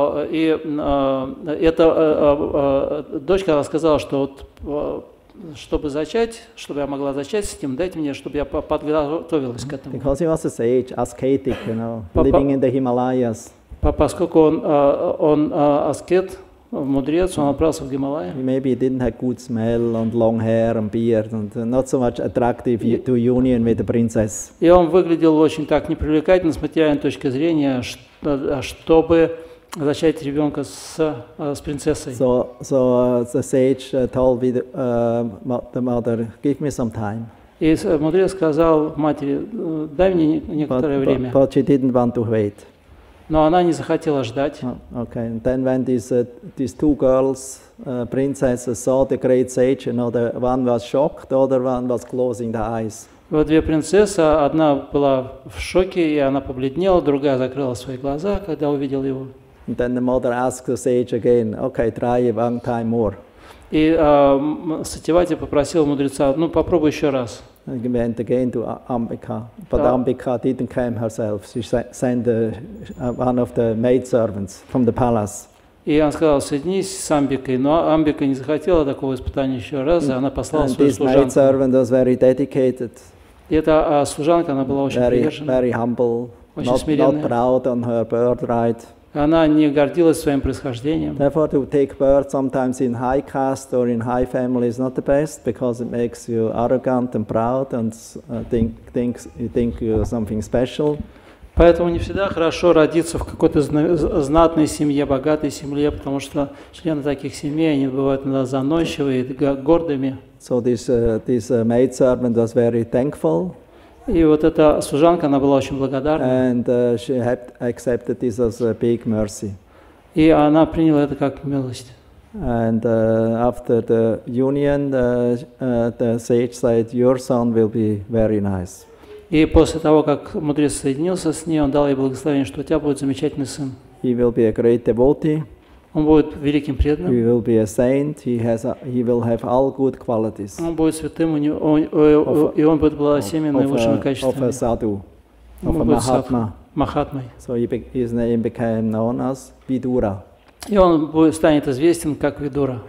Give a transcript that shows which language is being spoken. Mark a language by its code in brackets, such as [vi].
[ru] И эта дочка рассказала, что чтобы зачать, чтобы я могла зачать с ним, дайте мне, чтобы я подготовилась к этому. [en] Because he was a sage, ascetic, living in the Himalayas. [ru] Поскольку он аскет, мудрец, он отправился в Гималайи. [en] Maybe he didn't have good smell and long hair and beard and not so much attractive to union with the princess. [ru] И он выглядел очень так непривлекательно с материальной точки зрения, чтобы зачать ребенка с принцессой. [en] So the sage told the mother, give me some time. [ru] И мудрец сказал матери, дай мне некоторое время. [en] But she didn't want to wait. [ru] Но она не захотела ждать. [en] Okay, and then when these two girls, princesses, saw the great sage, the one was shocked, the other one was closing the eyes. [ru] Вот две принцессы, одна была в шоке, и она побледнела, другая закрыла свои глаза, когда увидела его. [en] And then the mother asked the sage again, okay, try one time more. [ru] И Сатьявати попросил мудреца, попробуй еще раз. [en] And he went again to Ambika, but Ambika didn't come herself. She sent one of the maidservants from the palace. [ru] И он сказал, соединись с Амбикой, но Амбика не захотела такого испытания еще раз, и она послала свою служанку. [en] This maidservant was very dedicated. [ru] И эта служанка, она была очень привержена, [en] very humble, [ru] очень смиренная. [en] Not proud on her birthright. [ru] Она не гордилась своим происхождением. [en] Therefore, to take birth sometimes in high caste or in high family is not the best, because it makes you arrogant and proud and think you're something special. [ru] Поэтому не всегда хорошо родиться в какой-то знатной семье, богатой семье, потому что члены таких семей, они бывают иногда заносчивые, гордыми. [en] So this maidservant was very thankful. [ru] И вот эта служанка, она была очень благодарна. [en] And she had accepted this as a big mercy. [ru] И она приняла это как милость. [en] And after the union, the sage said, "Your son will be very nice." [ru] И после того, как мудрец соединился с ней, он дал ей благословение, что у тебя будет замечательный сын. [en] He will be a great devotee. [ru] Он будет великим преданным. [en] He will be a saint. He will have all good qualities. [ru] Он будет святым, и он будет обладать всеми наивысшими качествами. [en] Of a sadhu, of a mahatma. [ru] Махатмой. [en] So his name became known as Vidura. [ru] И он станет известен как Видура.